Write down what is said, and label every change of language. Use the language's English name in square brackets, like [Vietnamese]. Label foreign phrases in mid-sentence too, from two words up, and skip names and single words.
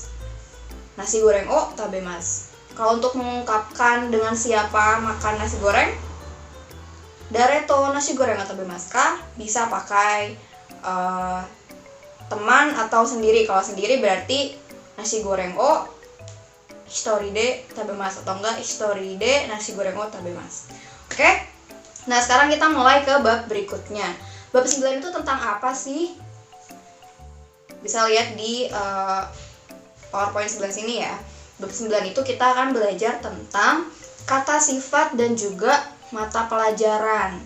[Japanese] ナシゴレンを食べます. [Indonesian] Kalau untuk mengungkapkan dengan siapa makan nasi goreng, [Japanese] 誰とナシゴレンを食べますか? [Indonesian] Bisa pakai teman atau sendiri. Kalau sendiri berarti [Japanese] ナシゴレンを一人で食べます [Indonesian] atau enggak [Japanese] 一人でナシゴレンを食べます. [Indonesian] Oke? Nah, sekarang kita mulai ke bab berikutnya. Bab 9 itu tentang apa sih? Bisa lihat di PowerPoint sebelah sini ya. Bab 9 itu kita akan belajar tentang kata sifat dan juga mata pelajaran.